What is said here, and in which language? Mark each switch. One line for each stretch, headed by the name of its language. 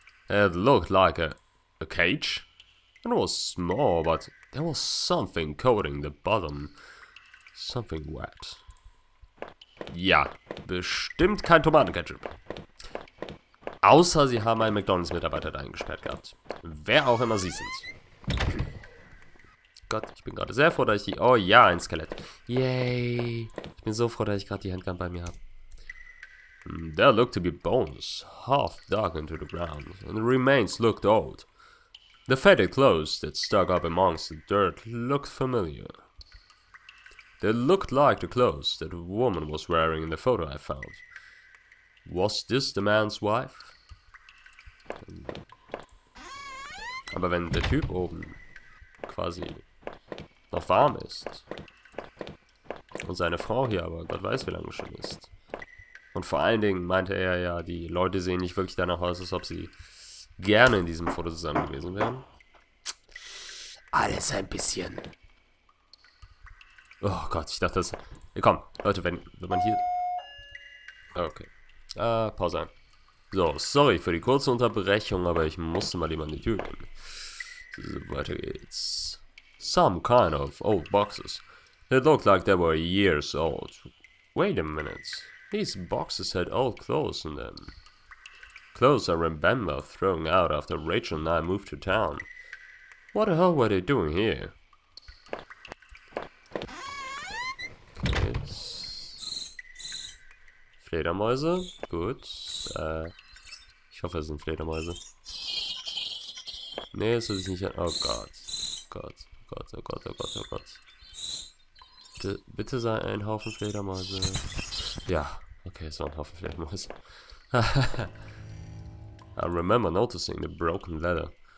English: It looked like a cage. It was small, but there was something coating the bottom. Something wet.
German: Ja, bestimmt kein Tomatenketchup. Außer sie haben einen McDonalds-Mitarbeiter da eingesperrt gehabt. Wer auch immer sie sind. Gott, ich bin gerade sehr froh, dass ich die... Oh ja, ein Skelett. Yay. Ich bin so froh, dass ich gerade die Handgun bei mir habe.
English: There looked to be bones, half dug into the ground, and the remains looked old. The faded clothes that stuck up amongst the dirt looked familiar. They looked like the clothes that the woman was wearing in the photo I found. Was this the man's wife?
German: Aber wenn der Typ oben quasi noch warm ist und seine Frau hier aber Gott weiß wie lange schon ist. Und vor allen Dingen meinte er ja, die Leute sehen nicht wirklich danach aus, als ob sie gerne in diesem Foto zusammen gewesen wären. Alles ein bisschen. Oh Gott, ich dachte das... Ja, komm, Leute, wenn man hier... Okay. Pause ein. So, sorry für die kurze Unterbrechung, aber ich musste mal jemand die Tür gehen. So, weiter geht's.
English: Some kind of old boxes. It looked like they were years old. Wait a minute. These boxes had old clothes in them. Clothes I remember throwing out after Rachel and I moved to town. What the hell were they doing here?
German: Jetzt. Fledermäuse. Gut. Ich hoffe, es sind Fledermäuse. Nee, es ist nicht... Oh Gott. Gott. Gott, oh Gott, oh Gott, oh Gott. Bitte sei ein Haufen Fledermäuse. Ja, okay, es war ein Haufen Fledermäuse.
English: I remember noticing the broken letter.